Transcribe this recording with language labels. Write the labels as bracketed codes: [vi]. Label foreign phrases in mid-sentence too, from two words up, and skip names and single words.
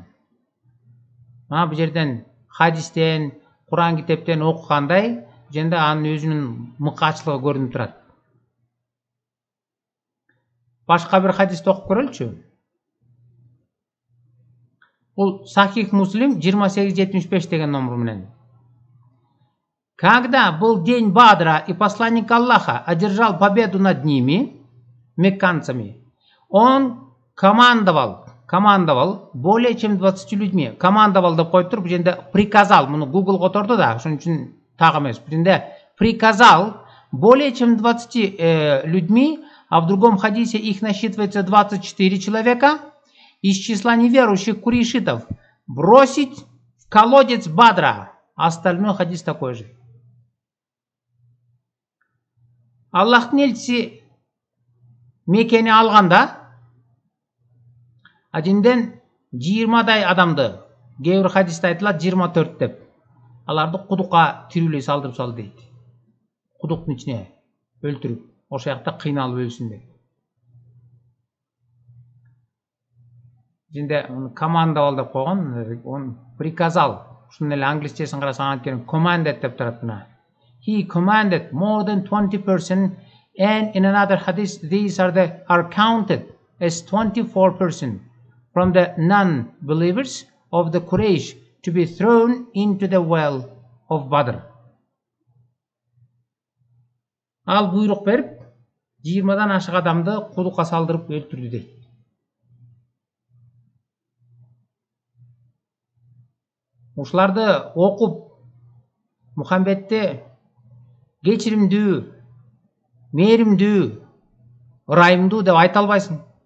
[ky] Мына бул жерден хадистен, Куран китептен окугандай, жөнүндө анын өзүнүн мыкаачылыгы көрүнүп турат. Башка бир хадисти окуп көрөлүчү. Бул Сахих Муслим 2875 деген номер менен. [ru] Когда был день Бадра и посланник Аллаха одержал победу над ними, мекканцами, он командовал более чем 20 людьми. [ky] Командовал деп коюп туруп, бул жерде приказал, муну Google которду да, ошон үчүн так эмес. Бул жерде [ru] приказал более чем 20 людьми, а в другом хадисе их насчитывается 24 человека из числа неверующих курейшитов, бросить в колодец Бадра. Остальной хадис такой же. [ky] Аллахтын элчиси Мекени алганда, адинден 20дай адамды, кээ бир хадисте айтылат 24 деп, аларды кудукка тирүүлөй салдырып салды дейт. Кудуктун ичине өлтүрүп, ошол жакта кыйналып өлсүн деп. Жинде командовал деп койгон, [ru] он приказал. [ky] Ушунун эле англисчесин карасаң анткени commanded деп турат мына. [en] He commanded more than 20%, and in another hadith these are counted as 24% from the non-believers of the Quraysh to be thrown into the well of Badr. [ky] Ал буйрук берип, 20дан ашык адамды кудукка салдырып өлтүрдү дейт. Ушуларды окуп, Мухаммедти кечиримдүү, мээримдүү, ырайымдуу деп айта албайсың.